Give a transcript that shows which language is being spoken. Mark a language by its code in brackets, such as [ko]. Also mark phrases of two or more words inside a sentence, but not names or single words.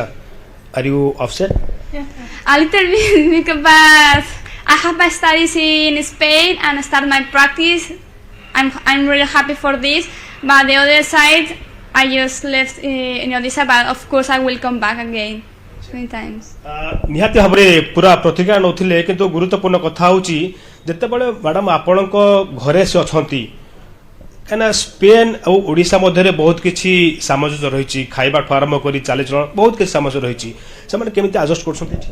[en] Are you upset? A little bit because I have my studies in Spain and start my practice. I'm really happy for this. But the other side, I just left in Odisha. But of course, I will come back again many times. [or] ନିହାତି ଭାବରେ ପୁରା ପ୍ରତିକ୍ରିୟା ନେଉଥିଲେ କିନ୍ତୁ ଗୁରୁତ୍ୱପୂର୍ଣ୍ଣ କଥା ହେଉଛି ଯେତେବେଳେ ମ୍ୟାଡ଼ାମ୍ ଆପଣଙ୍କ ଘରେ ସେ ଅଛନ୍ତି କାହିଁକିନା ସ୍ପେନ୍ ଆଉ ଓଡ଼ିଶା ମଧ୍ୟରେ ବହୁତ କିଛି ସାମଞ୍ଜସ୍ୟ ରହିଛି ଖାଇବାଠୁ ଆରମ୍ଭ କରି ଚାଲିଚଳନ ବହୁତ କିଛି ସାମଞ୍ଜସ୍ୟ ରହିଛି ସେମାନେ କେମିତି ଆଡଜଷ୍ଟ କରୁଛନ୍ତି ଏଠି?